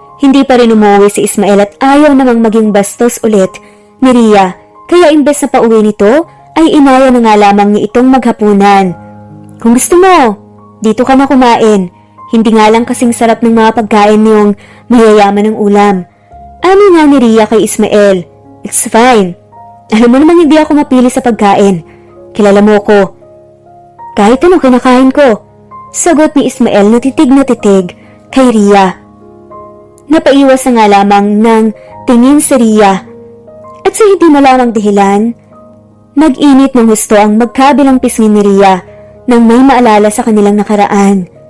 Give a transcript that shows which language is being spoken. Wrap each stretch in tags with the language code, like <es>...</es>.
<tl>Hindi pa rin umuwi si Ismael at ayaw namang maging bastos ulit ni Ria. Kaya imbes na pauwi nito, ay inaya na nga lamang niya itong maghapunan. Kung gusto mo, dito ka na kumain. Hindi nga lang kasing sarap ng mga pagkain yung mayayaman ng ulam. Ano nga ni Ria kay Ismael?</tl> <en>It's fine.</en> <tl>Alam mo namang hindi ako mapili sa pagkain. Kilala mo ko. Kahit ano kinakain ko. Sagot ni Ismael na titig kay Ria. Napaiwas na nga lamang ng tingin si Ria. At sa hindi malamang dahilan, nag-init ng husto ang magkabilang pisngi ni Ria nang may maalala sa kanilang nakaraan.</tl>